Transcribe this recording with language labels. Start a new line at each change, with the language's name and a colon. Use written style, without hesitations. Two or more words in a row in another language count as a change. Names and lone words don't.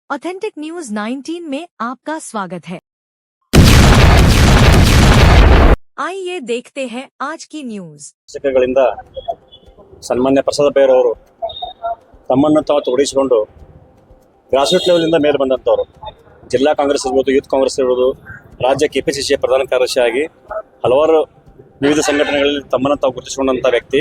Hindi: ऑथेंटिक न्यूज 19 में आपका स्वागत है। आइए देखते हैं आज की न्यूज।
Kannada: ಶಿಕ್ಷಕಗಳಿಂದ ಸನ್ಮಾನ್ಯ ಪ್ರಸಾದ ಬೈರವರು ತಮ್ಮನ್ನು ತಾವು ತೊಡಗಿಸಿಕೊಂಡು
English: grassroot level
Kannada: ಮೇಲೆ ಬಂದಂಥವ್ರು. ಜಿಲ್ಲಾ ಕಾಂಗ್ರೆಸ್ ಇರ್ಬೋದು, ಯೂತ್ ಕಾಂಗ್ರೆಸ್ ಇರ್ಬೋದು, ರಾಜ್ಯ ಕೆಪಿಸಿಸಿಯ ಪ್ರಧಾನ ಕಾರ್ಯದರ್ಶಿಯಾಗಿ ಹಲವಾರು ವಿವಿಧ ಸಂಘಟನೆಗಳಲ್ಲಿ ತಮ್ಮನ್ನು ತಾವು ಗುರುತಿಸಿಕೊಂಡಂಥ ವ್ಯಕ್ತಿ.